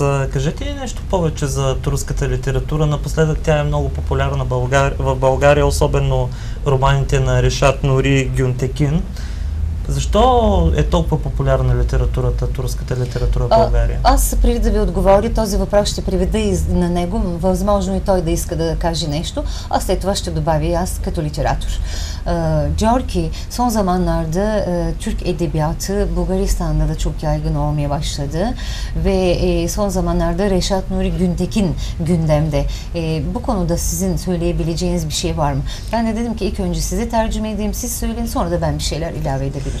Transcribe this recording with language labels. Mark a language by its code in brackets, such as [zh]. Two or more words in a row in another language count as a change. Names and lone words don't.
[bg] Кажете ли нещо повече за турската литература? Напоследък тя е много популярна в България, особено романите на Решат Нури Гюнтекин. Защо е толкова популярна литературата, турската литература в България? Аз преди да ви отговоря, този въпрос ще приведа и на него. Възможно и той да иска да kаже нещо, а след това ще добавя и аз като literatör. [tr] Diyor ki son zamanlarda Türk edebiyatı Bulgaristan'da da çok yaygın olmaya başladı ve son zamanlarda Reşat Nuri Güntekin gündemde. Bu konuda sizin söyleyebileceğiniz bir şey var mı? Ben de dedim ki ilk önce size tercüme edeyim, siz söyleyin, sonra da ben bir şeyler ilave edebilirim.